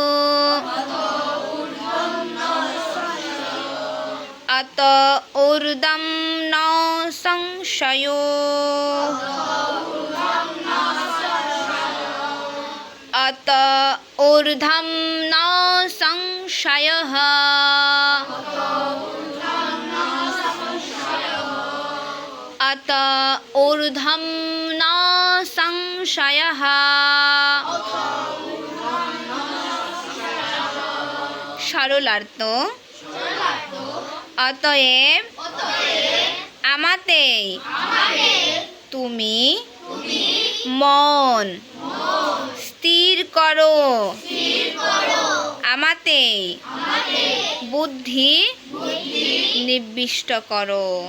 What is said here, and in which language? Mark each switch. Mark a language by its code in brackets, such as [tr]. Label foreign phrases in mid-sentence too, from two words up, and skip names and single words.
[sa] অত ঊর্ধ্বম ন সংশয় অত ঊর্ধ্বম ন সংশয়ঃ অত ঊর্ধ্বম ন সংশয়ঃ। [bn] সরলার্থ অতএব আমাতে তুমি মন স্থির করো, আমাতে বুদ্ধি নিবিষ্ট করো।